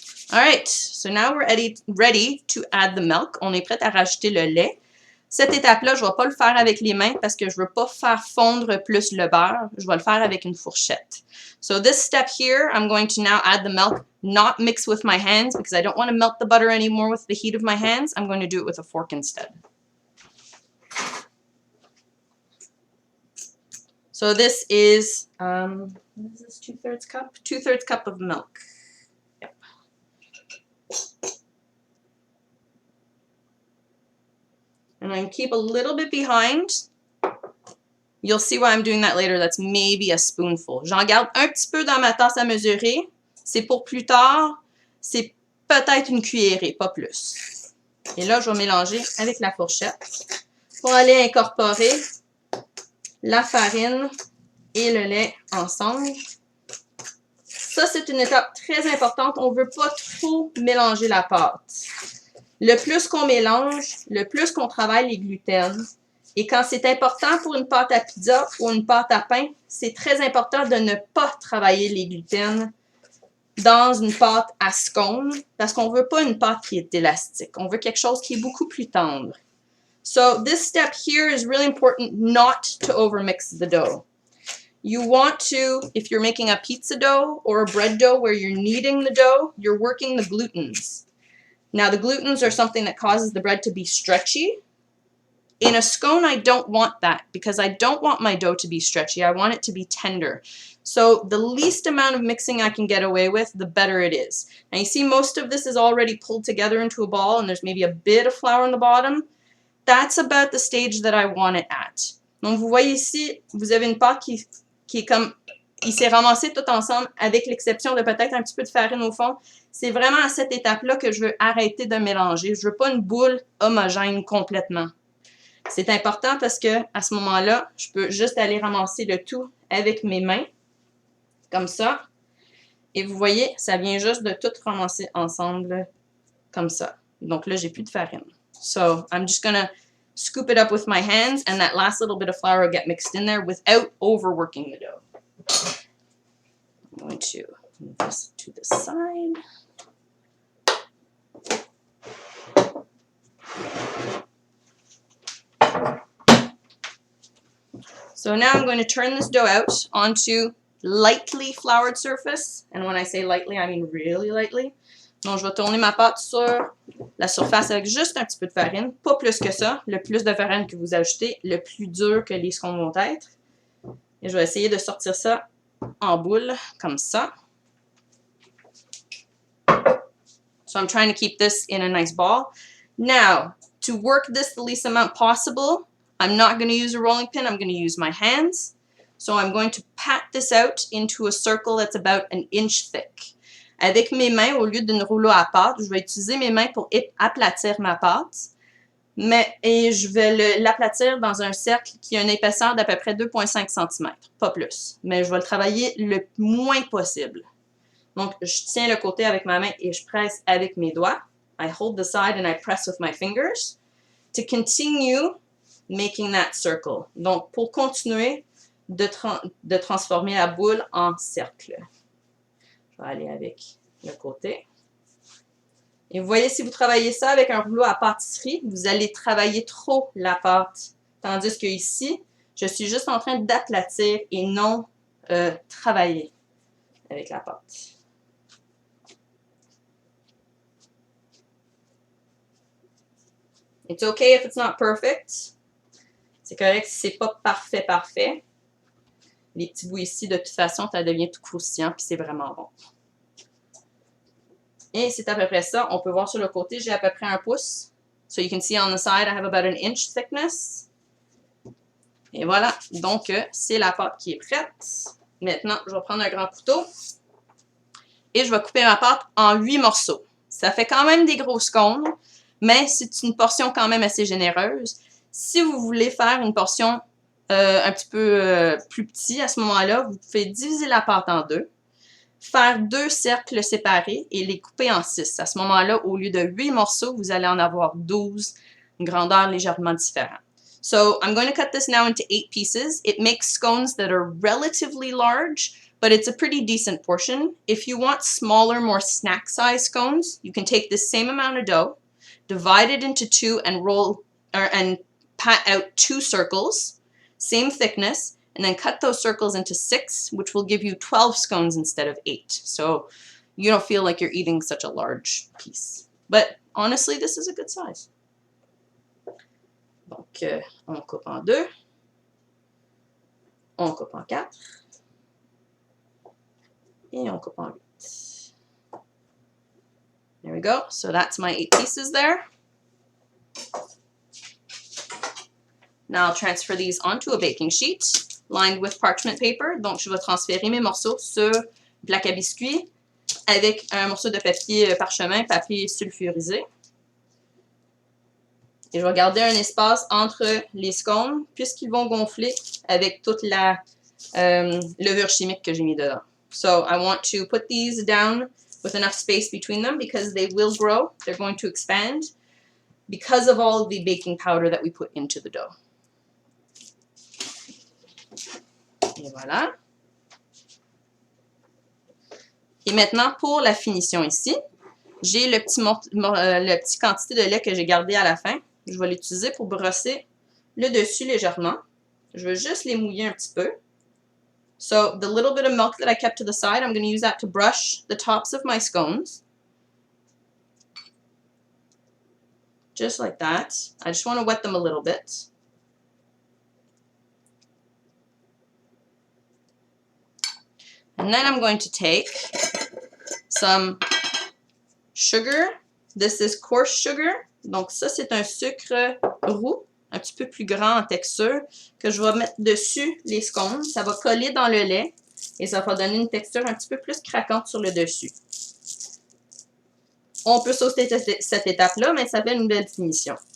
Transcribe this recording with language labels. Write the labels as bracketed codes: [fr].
[en] Alright, so now we're ready to add the milk. [fr] On est prêt à rajouter le lait. Cette étape-là, je ne vais pas le faire avec les mains parce que je ne veux pas faire fondre plus le beurre. Je vais le faire avec une fourchette. [en] So this step here, I'm going to now add the milk, not mix with my hands because I don't want to melt the butter anymore with the heat of my hands. I'm going to do it with a fork instead. So this is, what is this, 2/3 cup? 2/3 cup of milk. Yep. And I'm going to keep a little bit behind. You'll see why I'm doing that later. That's maybe a spoonful. [fr] J'en garde un petit peu dans ma tasse à mesurer. C'est pour plus tard. C'est peut-être une cuillerée, pas plus. Et là, je vais mélanger avec la fourchette pour aller incorporer la farine et le lait ensemble. Ça, c'est une étape très importante. On ne veut pas trop mélanger la pâte. Le plus qu'on mélange, le plus qu'on travaille les gluten. Et quand c'est important pour une pâte à pizza ou une pâte à pain, c'est très important de ne pas travailler les gluten dans une pâte à scones parce qu'on ne veut pas une pâte qui est élastique. On veut quelque chose qui est beaucoup plus tendre. [en] So this step here is really important not to overmix the dough. You want to, if you're making a pizza dough or a bread dough where you're kneading the dough, you're working the glutens. Now the glutens are something that causes the bread to be stretchy. In a scone, I don't want that because I don't want my dough to be stretchy. I want it to be tender. So the least amount of mixing I can get away with, the better it is. Now you see most of this is already pulled together into a ball and there's maybe a bit of flour on the bottom. That's about the stage that I want it at. [fr] Donc vous voyez ici, vous avez une pâte qui est comme, il s'est ramassé tout ensemble avec l'exception de peut-être un petit peu de farine au fond. C'est vraiment à cette étape-là que je veux arrêter de mélanger. Je veux pas une boule homogène complètement. C'est important parce que à ce moment-là, je peux juste aller ramasser le tout avec mes mains, comme ça. Et vous voyez, ça vient juste de tout ramasser ensemble, comme ça. Donc là, j'ai plus de farine. [en] So, I'm just gonna scoop it up with my hands and that last little bit of flour will get mixed in there without overworking the dough. I'm going to move this to the side. So now I'm going to turn this dough out onto lightly floured surface. And when I say lightly, I mean really lightly. [fr] Donc, je vais tourner ma pâte sur la surface avec juste un petit peu de farine. Pas plus que ça. Le plus de farine que vous ajoutez, le plus dur que les scones vont être. Et je vais essayer de sortir ça en boule, comme ça. [en] So I'm trying to keep this in a nice ball. Now, to work this the least amount possible, I'm not going to use a rolling pin. I'm going to use my hands. So I'm going to pat this out into a circle that's about an inch thick. [fr] Avec mes mains, au lieu d'une rouleau à pâte, je vais utiliser mes mains pour aplatir ma pâte. Et je vais l'aplatir dans un cercle qui a une épaisseur d'à peu près 2,5 cm, pas plus. Mais je vais le travailler le moins possible. Donc, je tiens le côté avec ma main et je presse avec mes doigts. [en] I hold the side and I press with my fingers to continue making that circle. [fr] Donc, pour continuer de transformer la boule en cercle. Je vais aller avec le côté. Et vous voyez, si vous travaillez ça avec un rouleau à pâtisserie, vous allez travailler trop la pâte. Tandis que ici, je suis juste en train d'aplatir et non travailler avec la pâte. [en] It's okay if it's not perfect. [fr] C'est correct si c'est pas parfait. Les petits bouts ici, de toute façon, ça devient tout croustillant puis c'est vraiment bon. Et c'est à peu près ça. On peut voir sur le côté, j'ai à peu près 1 pouce. [en] So you can see on the side, I have about an inch thickness. [fr] Et voilà. Donc, c'est la pâte qui est prête. Maintenant, je vais prendre un grand couteau et je vais couper ma pâte en 8 morceaux. Ça fait quand même des gros scones, mais c'est une portion quand même assez généreuse. Si vous voulez faire une portion un petit peu plus petite, à ce moment-là, vous pouvez diviser la pâte en 2, faire 2 cercles séparés et les couper en 6. À ce moment-là, au lieu de 8 morceaux, vous allez en avoir 12, une grandeur légèrement différente. [en] So I'm going to cut this now into 8 pieces. It makes scones that are relatively large, but it's a pretty decent portion. If you want smaller, more snack-sized scones, you can take the same amount of dough, divide it into 2 and pat out 2 circles, same thickness, and then cut those circles into 6, which will give you 12 scones instead of 8. So you don't feel like you're eating such a large piece. But honestly, this is a good size. [fr] Donc, on coupe en 2, on coupe en 4, et on coupe en 8. [en] There we go. So that's my 8 pieces there. Now I'll transfer these onto a baking sheet lined with parchment paper. [fr] Donc, je vais transférer mes morceaux sur une plaque à biscuits avec un morceau de papier parchemin, papier sulfurisé. Et je vais garder un espace entre les scones puisqu'ils vont gonfler avec toute la levure chimique que j'ai mis dedans. [en] So I want to put these down with enough space between them because they will grow. They're going to expand because of all of the baking powder that we put into the dough. [fr] Et voilà. Et maintenant, pour la finition ici, j'ai le petit quantité de lait que j'ai gardé à la fin. Je vais l'utiliser pour brosser le dessus légèrement. Je vais juste les mouiller un petit peu. [en] So, the little bit of milk that I kept to the side, I'm going to use that to brush the tops of my scones. Just like that. I just want to wet them a little bit. And then I'm going to take some sugar. This is coarse sugar. [fr] Donc ça, c'est un sucre roux, un petit peu plus grand en texture, que je vais mettre dessus les scones. Ça va coller dans le lait et ça va donner une texture un petit peu plus craquante sur le dessus. On peut sauter cette étape-là, mais ça fait une belle finition.